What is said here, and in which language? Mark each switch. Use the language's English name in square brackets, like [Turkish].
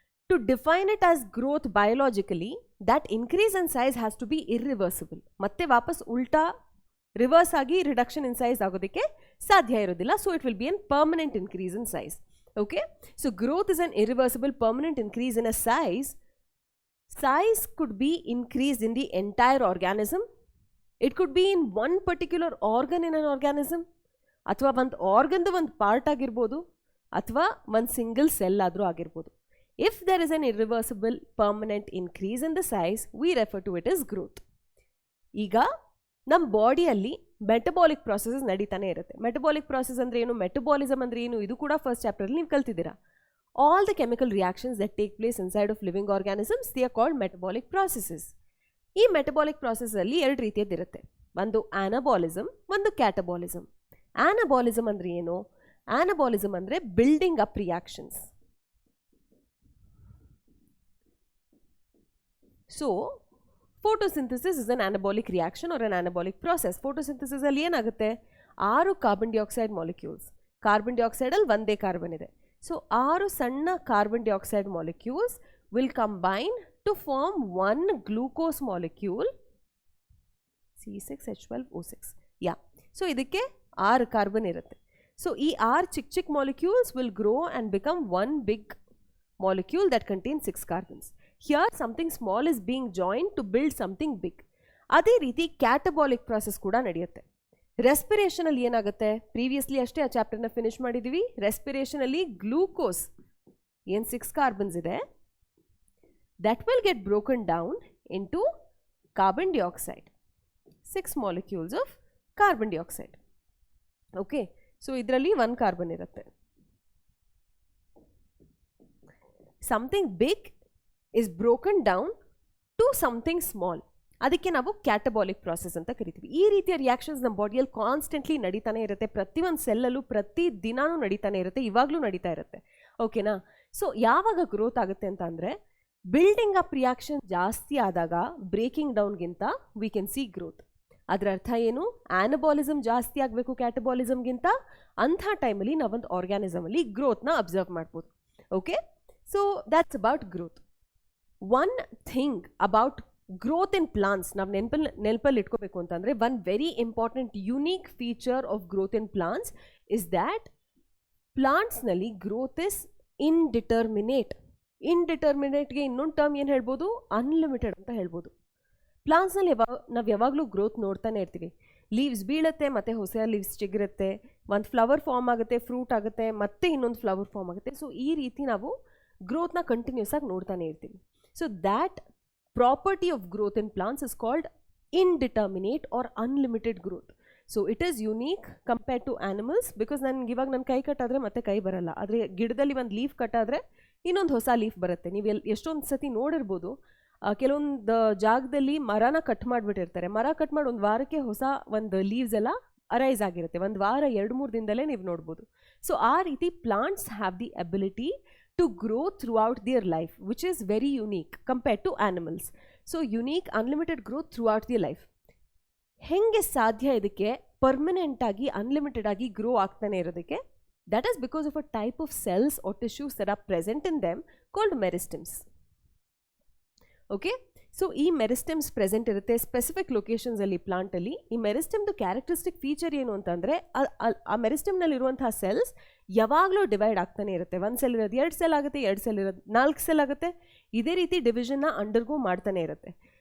[English] To define it as growth biologically, that increase in size has to be irreversible. [Kannada] ಮತ್ತೆ ವಾಪಸ್ ಉಲ್ಟಾ reverse ಆಗಿ reduction in size ಆಗೋದಕ್ಕೆ ಸಾಧ್ಯ ಇರೋದಿಲ್ಲ. [English] So it will be an permanent increase in size. Okay, so growth is an irreversible permanent increase in a size. Size could be increased in the entire organism. It could be in one particular organ in an organism. [Kannada] ಅಥವಾ ಒಂದು ಆರ್ಗನ್ದು ಒಂದು part ಆಗಿರ್ಬೋದು, ಅಥವಾ ಒಂದು single cell ಆದರೂ ಆಗಿರ್ಬೋದು. [English] If there is an irreversible permanent increase in the size, we refer to it is growth. [Kannada] ಈಗ ನಮ್ಮ ಬಾಡಿಯಲ್ಲಿ ಮೆಟಬಾಲಿಕ್ ಪ್ರಾಸೆಸಸ್ ನಡೀತಾನೆ ಇರುತ್ತೆ. ಮೆಟಬಾಲಿಕ್ ಪ್ರಾಸೆಸ್ ಅಂದರೆ ಏನು, ಮೆಟಬಾಲಿಸಮ್ ಅಂದರೆ ಏನು, ಇದು ಕೂಡ ಫಸ್ಟ್ ಚಾಪ್ಟರಲ್ಲಿ ನೀವು ಕಲ್ತಿದ್ದೀರಾ. [English] All the chemical reactions that take place inside of living organisms, they are called metabolic processes. [Kannada] ಈ ಮೆಟಬಾಲಿಕ್ ಪ್ರಾಸೆಸ್ಸಲ್ಲಿ 2 ರೀತಿಯದ್ದಿರುತ್ತೆ. ಒಂದು ಆನಬಾಲಿಸಮ್, ಒಂದು ಕ್ಯಾಟಬಾಲಿಸಮ್. ಆನಬಾಲಿಸಮ್ ಅಂದರೆ ಏನು? ಆನಬಾಲಿಸಮ್ ಅಂದರೆ building up reactions. [English] So photosynthesis is an anabolic reaction or an anabolic process. Photosynthesis [Kannada] ಅಲ್ಲಿ ಏನಾಗುತ್ತೆ, 6 carbon dioxide molecules. Carbon ಡೈಆಕ್ಸೈಡಲ್ಲಿ ಒಂದೇ carbon ಇದೆ. [English] so 6 [Kannada] ಸಣ್ಣ [English] Carbon dioxide molecules will combine to form 1 glucose molecule C6H12O6. [Kannada] Yeah, so ಇದಕ್ಕೆ 6 carbon ಇರುತ್ತೆ. So ಈ 6 ಚಿಕ್ಕ ಚಿಕ್ಕ molecules [English] Will grow and become 1 big molecule that contains 6 carbons. Here something small is being joined to build something big. [Kannada] ಅದೇ ರೀತಿ ಕ್ಯಾಟಬಾಲಿಕ್ process ಕೂಡ ನಡೆಯುತ್ತೆ. ರೆಸ್ಪಿರೇಷನಲ್ಲಿ ಏನಾಗುತ್ತೆ, ಪ್ರೀವಿಯಸ್ಲಿ ಅಷ್ಟೇ ಆ ಚಾಪ್ಟರ್ನ ಫಿನಿಶ್ ಮಾಡಿದ್ದೀವಿ. ರೆಸ್ಪಿರೇಷನಲ್ಲಿ ಗ್ಲೂಕೋಸ್ ಏನು 6 ಕಾರ್ಬನ್ಸ್ ಇದೆ, [English] that will get broken down into carbon dioxide, 6 molecules of carbon dioxide. [Kannada] Okay, so ಇದರಲ್ಲಿ 1 ಕಾರ್ಬನ್ ಇರುತ್ತೆ. [English] Something big is broken down to something small. [Kannada] ಅದಕ್ಕೆ ನಾವು ಕ್ಯಾಟಬಾಲಿಕ್ ಪ್ರಾಸೆಸ್ ಅಂತ ಕರಿತೀವಿ. ಈ ರೀತಿಯ ರಿಯಾಕ್ಷನ್ಸ್ ನಮ್ಮ ಬಾಡಿಯಲ್ಲಿ ಕಾನ್ಸ್ಟೆಂಟ್ಲಿ ನಡೀತಾನೆ ಇರುತ್ತೆ. ಪ್ರತಿಯೊಂದು ಸೆಲ್ಲಲ್ಲೂ ಪ್ರತಿ ದಿನಾನೂ ನಡೀತಾನೆ ಇರುತ್ತೆ, ಇವಾಗಲೂ ನಡೀತಾ ಇರುತ್ತೆ. ಓಕೆನಾ? ಸೊ ಯಾವಾಗ ಗ್ರೋತ್ ಆಗುತ್ತೆ ಅಂತ ಅಂದರೆ, ಬಿಲ್ಡಿಂಗ್ ಅಪ್ ರಿಯಾಕ್ಷನ್ ಜಾಸ್ತಿ ಆದಾಗ breaking ಡೌನ್ಗಿಂತ [English] We can see growth. [Kannada] ಅದರ ಅರ್ಥ ಏನು? ಆನಬಾಲಿಸಮ್ ಜಾಸ್ತಿ ಆಗಬೇಕು ಕ್ಯಾಟಬಾಲಿಸಮ್ಗಿಂತ. ಅಂಥ ಟೈಮಲ್ಲಿ ನಾವೊಂದು ಆರ್ಗ್ಯಾನಿಸಮಲ್ಲಿ ಗ್ರೋತ್ನ ಅಬ್ಸರ್ವ್ ಮಾಡ್ಬೋದು. [English] Okay, so that's about growth. One thing about growth in plants, [Kannada] ನಾವು ನೆನಪಲ್ಲಿ ಇಟ್ಕೋಬೇಕು ಅಂತಂದರೆ, [English] one very important unique feature of growth in plants is that ಪ್ಲಾಂಟ್ಸ್ನಲ್ಲಿ growth is indeterminate. [Kannada] ಇಂಡಿಟರ್ಮಿನೇಟ್ಗೆ ಇನ್ನೊಂದು ಟರ್ಮ್ ಏನು ಹೇಳ್ಬೋದು? ಅನ್ಲಿಮಿಟೆಡ್ ಅಂತ ಹೇಳ್ಬೋದು. ಪ್ಲಾಂಟ್ಸ್ನಲ್ಲಿ ನಾವು ಯಾವಾಗಲೂ ಗ್ರೋತ್ ನೋಡ್ತಾನೆ ಇರ್ತೀವಿ. ಲೀವ್ಸ್ ಬೀಳುತ್ತೆ, ಮತ್ತು ಹೊಸ ಲೀವ್ಸ್ ಚಿಗುರುತ್ತೆ, ಒಂದು ಫ್ಲವರ್ ಫಾರ್ಮ್ ಆಗುತ್ತೆ, ಫ್ರೂಟ್ ಆಗುತ್ತೆ, ಮತ್ತೆ ಇನ್ನೊಂದು ಫ್ಲವರ್ ಫಾರ್ಮ್ ಆಗುತ್ತೆ. ಸೊ ಈ ರೀತಿ ನಾವು ಗ್ರೋತ್ನ ಕಂಟಿನ್ಯೂಸ್ ಆಗಿ ನೋಡ್ತಾನೆ ಇರ್ತೀವಿ. [English] So that property of growth in plants is called indeterminate or unlimited growth. So it is unique compared to animals. [Kannada] Because ನನಗೆ ಇವಾಗ ನನ್ನ ಕೈ ಕಟ್ಟಾದರೆ ಮತ್ತೆ ಕೈ ಬರಲ್ಲ, ಆದರೆ ಗಿಡದಲ್ಲಿ ಒಂದು ಲೀಫ್ ಕಟ್ಟಾದರೆ ಇನ್ನೊಂದು ಹೊಸ ಲೀಫ್ ಬರುತ್ತೆ. ನೀವು ಎಷ್ಟೊಂದು ಸತಿ ನೋಡಿರ್ಬೋದು, ಕೆಲವೊಂದು ಜಾಗದಲ್ಲಿ ಮರನ ಕಟ್ ಮಾಡಿಬಿಟ್ಟಿರ್ತಾರೆ. ಮರ ಕಟ್ ಮಾಡಿ ಒಂದು ವಾರಕ್ಕೆ ಹೊಸ ಒಂದು ಲೀವ್ಸ್ ಎಲ್ಲ ಅರೈಸ್ ಆಗಿರುತ್ತೆ. ಒಂದು ವಾರ 2-3 ದಿನದಲ್ಲೇ ನೀವು ನೋಡ್ಬೋದು. [English] so [Kannada] ಆ ರೀತಿ [English] Plants have the ability to grow throughout their life, which is very unique compared to animals. So unique unlimited growth throughout their life. [Kannada] ಹೆಂಗೆ ಸಾಧ್ಯ ಇದಕ್ಕೆ ಪರ್ಮನೆಂಟ್ ಆಗಿ ಅನ್ಲಿಮಿಟೆಡ್ ಆಗಿ ಗ್ರೋ ಆಗ್ತಾನೆ ಇರೋದಕ್ಕೆ? [English] that is because of a type of cells or tissues that are present in them called meristems. [Kannada] okay, so ಈ meristems present ಇರುತ್ತೆ specific ಲೊಕೇಶನ್ಸಲ್ಲಿ ಪ್ಲಾಂಟಲ್ಲಿ. ಈ ಮೆರಿಸ್ಟೆಮ್ದು ಕ್ಯಾರೆಕ್ಟರಿಸ್ಟಿಕ್ ಫೀಚರ್ ಏನು ಅಂತಂದರೆ, ಆ ಮೆರಿಸ್ಟೆಮ್ನಲ್ಲಿರುವಂತಹ ಸೆಲ್ಸ್ ಯಾವಾಗಲೂ ಡಿವೈಡ್ ಆಗ್ತಾನೆ ಇರುತ್ತೆ. 1 ಸೆಲ್ ಇರೋದು 2 ಸೆಲ್ ಆಗುತ್ತೆ, 2 ಸೆಲ್ ಇರೋದು 4 ಸೆಲ್ ಆಗುತ್ತೆ. ಇದೇ ರೀತಿ ಡಿವಿಷನ್ನ ಅಂಡರ್ಗೋ ಮಾಡ್ತಾನೆ ಇರುತ್ತೆ.